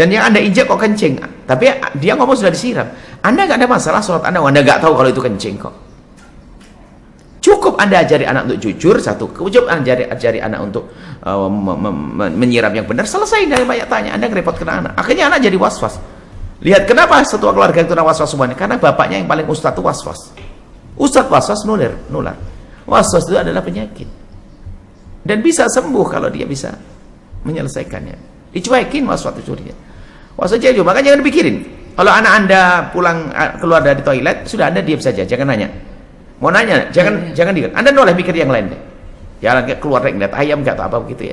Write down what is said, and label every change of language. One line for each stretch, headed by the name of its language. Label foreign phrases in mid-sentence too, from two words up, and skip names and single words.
Indonesian: Dan yang Anda injak kok kencing, tapi dia ngomong sudah disiram. Anda nggak ada masalah sholat Anda nggak tahu kalau itu kencing kok. Cukup Anda ajari anak untuk jujur, satu. Cukup Anda ajari anak untuk menyiram yang benar. Selesai, dari banyak tanya. Anda ngerepotkan anak. Akhirnya anak jadi was-was. Lihat kenapa setua keluarga itu was-was semuanya? Karena bapaknya yang paling ustadz itu was-was. Ustadz was-was nular. Was-was itu adalah penyakit. Dan bisa sembuh kalau dia bisa menyelesaikannya. Dicuekin was-was itu dia. Was-was aja, makanya jangan dipikirin. Kalau anak Anda pulang keluar dari toilet, sudah Anda diam saja, jangan nanya. Mau nanya, jangan diam. Anda boleh mikir yang lain deh. Jalan keluar ngeliat ayam nggak atau apa begitu ya.